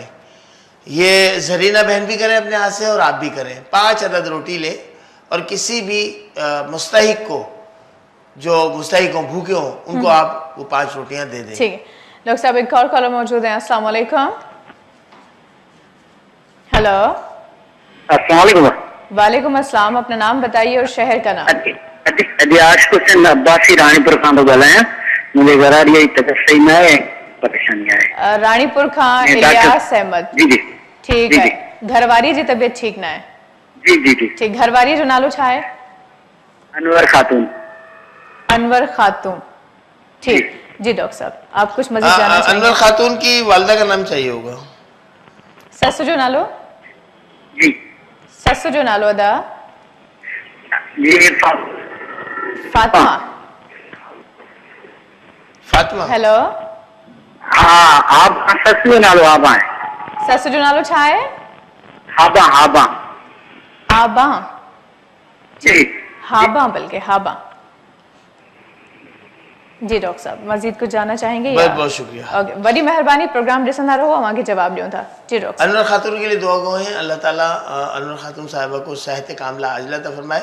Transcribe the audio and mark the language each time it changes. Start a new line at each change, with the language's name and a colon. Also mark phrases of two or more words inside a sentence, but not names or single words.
Urdu: یہ زرینہ بہن بھی کریں اپنے ہاتھ سے اور آپ بھی کریں. 5 عدد روٹی لے اور کسی بھی مستحق کو، جو مستحق ہو، بھوکے ہو، ان کو آپ وہ 5 روٹیاں دے دیں. ٹھیک ہے ڈاکٹر صاحب، ایک اور کالر موجود ہے. السلام علیکم۔ ہیلو. السلام علیکم. وعلیکم السلام. اپنا نام بتائیے اور شہر کا نام.
Sindhi: अदियाश हुसैन अब्बासी रानीपुर खां तो ॻाल्हायां। मुझे घर वारी जी तबियत सही न आहे, परेशानी आहे। रानीपुर खां इलियास अहमद। जी जी
Urdu: ٹھیک ہے.
Sindhi: घरवारी जी तबियत ठीक ना है? जी जी जी। ठीक। घरवारी जो नालो छा है? अनवर खातून। अनवर खातून।
Urdu: ٹھیک جی ڈاکٹر صاحب، آپ کچھ مزید جاننا چاہیں گے? انور خاتون کی والدہ کا نام چاہیے ہوگا.
Sindhi: ससु जो नालो? जी। ससु जो नालो अदा? जी फातिमा। फातिमा। हेलो। हाँ, आप ससु जो नालो आबा है। ससु जो नालो छा है? हाबा। हाबा। आबा। जी। हाबा, बल्कि हाबा।
Urdu: جی ڈاکٹر صاحب، مزید کچھ جاننا چاہیں گے? بہت بہت شکریہ. اوکے، بڑی مہربانی.
Sindhi: प्रोग्राम ॾिसंदा रहो, आगे जवाब ॾियूं था।
Urdu: جی ڈاکٹر. انور خاتون کے لیے دعا گو ہیں، اللہ تعالیٰ انور خاتون صاحبہ کو صحت کاملہ عاجلہ عطا فرمائے.